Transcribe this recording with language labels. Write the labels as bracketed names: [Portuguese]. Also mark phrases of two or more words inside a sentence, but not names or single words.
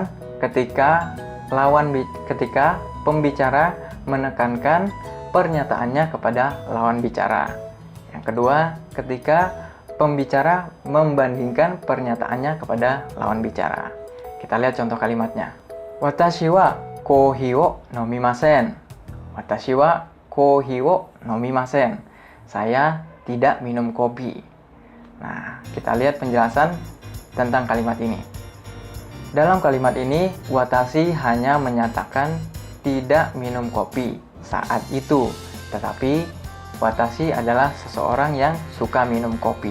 [Indonesian] Ketika pembicara menekankan pernyataannya kepada lawan bicara. Yang kedua, ketika pembicara membandingkan pernyataannya kepada lawan bicara. Kita lihat contoh kalimatnya. [Japanese] 私はコーヒーを飲みません. 私はコーヒーを飲みません. [Indonesian] Saya tidak minum kopi. Nah, kita lihat penjelasan tentang kalimat ini. Dalam kalimat ini, watashi hanya menyatakan tidak minum kopi saat itu. Tetapi, watashi adalah seseorang yang suka minum kopi.